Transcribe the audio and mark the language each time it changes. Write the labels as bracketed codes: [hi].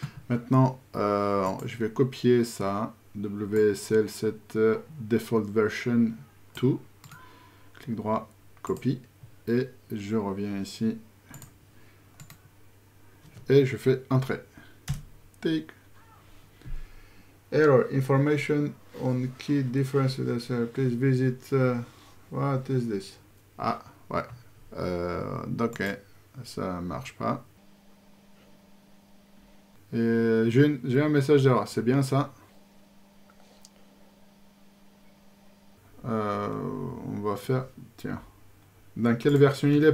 [fr] Maintenant, je vais copier ça, WSL, cette default version 2. Clic droit, copie, et je reviens ici, et je fais Entrée. [en] Take. Error, information on key differences, please visit, what is this? [fr] Ah, ouais, ok, ça marche pas. J'ai un message d'erreur, c'est bien ça? On va faire, tiens, dans quelle version il est?